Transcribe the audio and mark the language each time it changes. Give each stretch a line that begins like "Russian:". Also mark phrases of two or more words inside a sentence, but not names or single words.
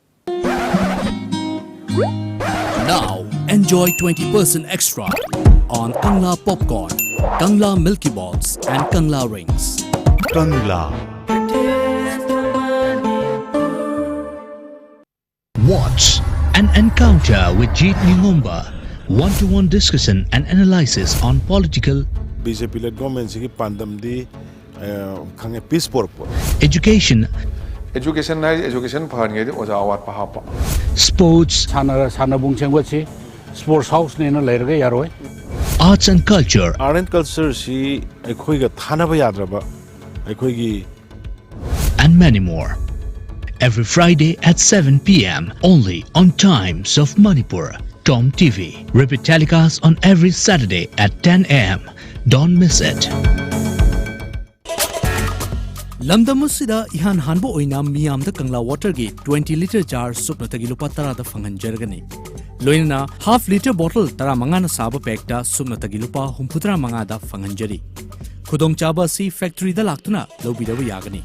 English: Now, enjoy 20% extra on Kangla Popcorn, Kangla Milky Balls and Kangla Rings. Kangla. Watch an encounter with Jeet Ningomba, one-to-one discussion and analysis on political, BJP-led government
Manipuri: sigi pandam di khange
English: peace purpose. education,
Manipuri: education phahange di oja awat pahapa.
English: sports,
Manipuri: Sanabung Chengwachi, Sports House Nina Lerga Yaroi.
English: arts and culture, Art and culture
Manipuri: si ekhoi ga thanaba yadraba ekhoi gi
English: and many more. Every Friday at 7 p.m. only on Times of Manipur. TOMTV. Repeat telecast on every Saturday at 10 a.m. Don't miss it.
Manipuri: Lamdamusida ihan hanbo oina miyam da Kangla water gi 20 liter jar supna tagi lupa tara da fangan jargani. Loina
English: half liter bottle
Manipuri: tara mangana saba pekta supna tagi lupa humputra mangada fangan jari. Kudong chaba si factory da laktuna lobidawa yagani.